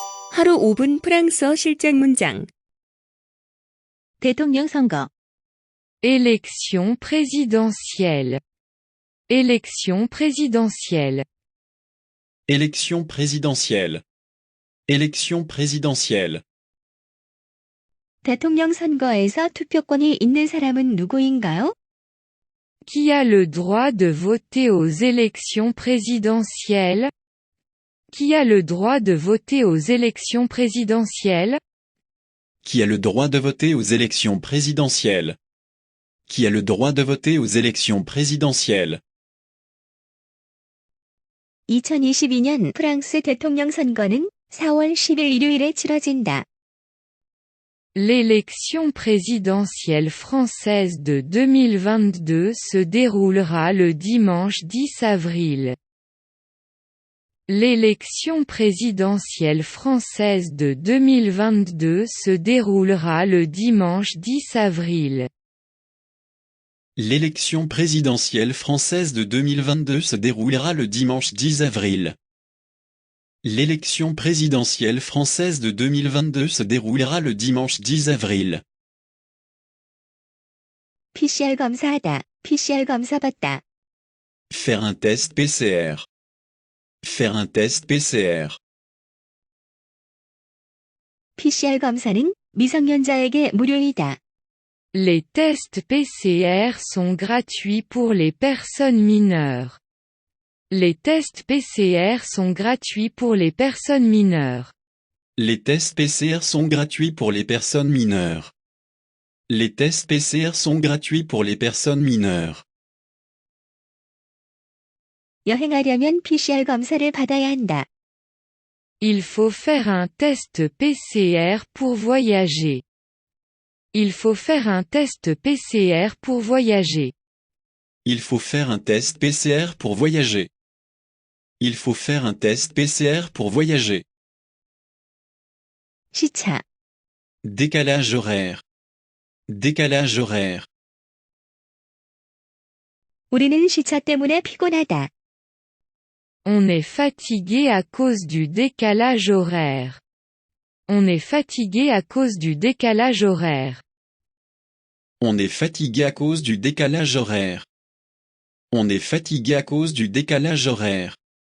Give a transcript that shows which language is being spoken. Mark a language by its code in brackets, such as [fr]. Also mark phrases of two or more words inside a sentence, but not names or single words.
[ko] 하루 5분 프랑스어 실전 문장. 대통령 선거. [fr] Élection présidentielle. Élection présidentielle. Élection présidentielle. Élection présidentielle. [ko] 대통령 선거에서 투표권이 있는 사람은 누구인가요? [fr] Qui a le droit de voter aux élections présidentielles? Qui a le droit de voter aux élections présidentielles? Qui a le droit de voter aux élections présidentielles? Qui a le droit de voter aux élections présidentielles? [ko] 2022년 프랑스 대통령 선거는 4월 10일 일요일에 치러진다. [fr] L'élection présidentielle française de 2022 se déroulera le dimanche 10 avril. L'élection présidentielle française de 2022 se déroulera le dimanche 10 avril. L'élection présidentielle française de 2022 se déroulera le dimanche 10 avril. L'élection présidentielle française de 2022 se déroulera le dimanche 10 avril. [ko] PCR 검사하다, PCR 검사 받다. [fr] Faire un test PCR. Faire un test PCR. [ko] PCR 검사는 미성년자에게 무료이다. [fr] Les tests PCR sont gratuits pour les personnes mineures. Les tests PCR sont gratuits pour les personnes mineures. Les tests PCR sont gratuits pour les personnes mineures. Les tests PCR sont gratuits pour les personnes mineures. [ko] 여행하려면 PCR 검사를 받아야 한다. [fr] Il faut faire un test PCR pour voyager. Il faut faire un test PCR pour voyager. Il faut faire un test PCR pour voyager. Il faut faire un test PCR pour voyager. [ko] 시차. [fr] Décalage horaire. Décalage horaire. [ko] 우리는 시차 때문에 피곤하다. [fr] On est fatigué à cause du décalage horaire. On est fatigué à cause du décalage horaire. On est fatigué à cause du décalage horaire. On est fatigué à cause du décalage horaire.